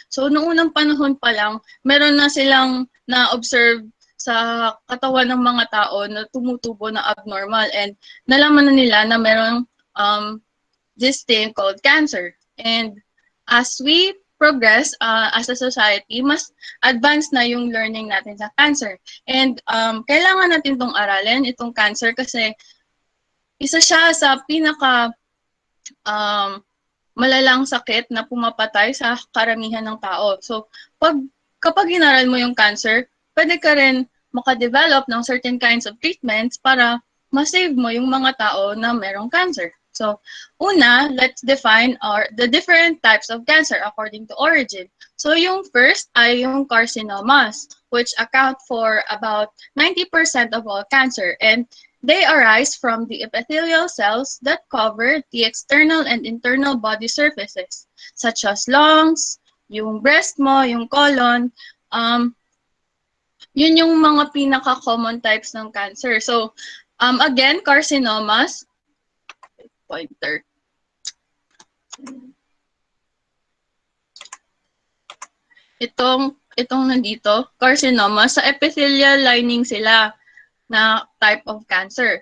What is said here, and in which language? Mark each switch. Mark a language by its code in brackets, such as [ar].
[tl] So, noong unang panahon pa lang, meron na silang na-observe sa katawan ng mga tao na tumutubo na abnormal and nalaman na nila na merong [en] this thing called cancer. And as we progress as a society, [tl] mas advanced na yung learning natin sa cancer. And kailangan natin itong aralin, itong cancer, kasi isa siya sa pinaka malalang sakit na pumapatay sa karamihan ng tao. So, kapag inaral mo yung cancer, pwede ka rin makadevelop ng [en] certain kinds of treatments [tl] para masave mo yung mga tao na merong cancer. [en] So, una, let's define the different types of cancer according to origin. So, yung first ay yung carcinomas, which account for about 90% of all cancer. And they arise from the epithelial cells that cover the external and internal body surfaces, such as lungs, yung breast mo, yung colon. [tl] Yun yung mga pinaka-common types ng cancer. [en] So, again, carcinomas, pointer. [tl] Itong nandito, carcinoma, sa epithelial lining sila na [en] type of cancer.